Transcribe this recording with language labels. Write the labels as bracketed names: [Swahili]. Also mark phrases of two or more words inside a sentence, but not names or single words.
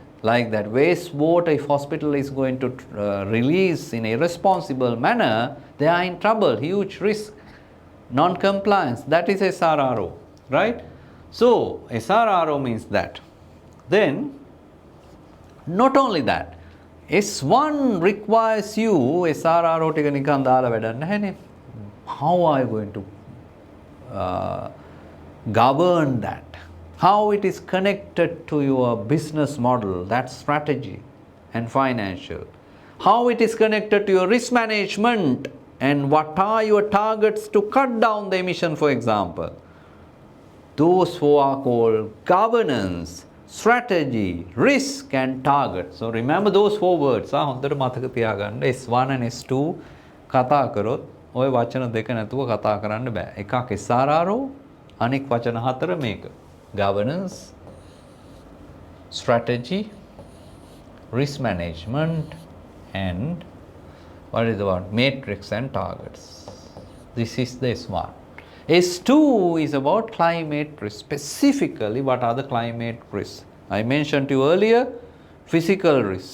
[English] Like that wastewater, if hospital is going to release in a irresponsible manner, they are in trouble, huge risk. Non-compliance, that is SRRO, right? So SRRO means that. Then not only that, S1 requires you SRRO [Sinhala] ටික නිකන් දාලා වැඩක් නැහැනේ. [English] How are you going to govern that? How it is connected to your business model, that strategy and financial. How it is connected to your risk management, and what are your targets to cut down the emission, for example. Those 4 are called governance, strategy, risk and target. So remember those 4 words. [Sinhala] හොඳට මතක තියාගන්න. S1 and S2 කතා කරොත් ඔය වචන දෙක නැතුව කතා කරන්න බෑ. එකක් SRRO, අනෙක් වචන 4 මේක. [English] Governance, strategy, risk management and what is the word? Matrix and targets. This is the S1. S2 is about climate risk. Specifically, what are the climate risks? I mentioned to you earlier, physical risk.